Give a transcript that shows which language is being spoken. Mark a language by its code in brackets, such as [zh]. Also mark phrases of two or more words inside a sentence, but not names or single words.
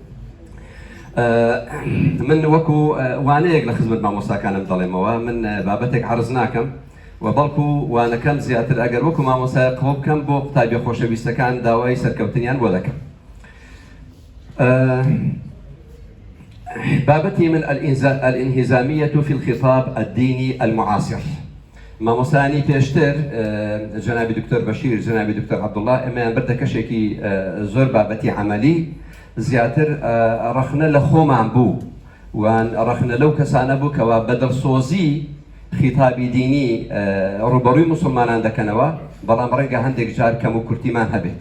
[ckb] من وەکو وانەیەک لە خزمەت مامۆستاکانم دەڵێمەوە، من بابەتێک عەرز ناکەم و بەڵکو وانەکەم زیاتر ئەگەر وەکو مامۆستای قبوڵ بکەم بۆ قوتابی خۆشەویستەکان داوای سەرکەوتنیان بۆ دەکەم. [ar] بابتي من الانهزامية في الخطاب الديني المعاصر. [ckb] مامۆستانی پێشتر جنابی دکتۆر بەشیر، جنابی دکتۆر عەبدوڵڵا ئێمەیان بردە کەشێکی زۆر بابەتی عەمەلی، زیاتر ڕەخنە لە خۆمان بوو، وان ڕەخنە لەو کەسانە بوو کەوا بەدڵسۆزی خیتابی دینی ڕوبەڕووی موسڵمانان دەکەنەوە، بەڵام ڕەنگە هەندێک جار کەم و کورتیمان هەبێت.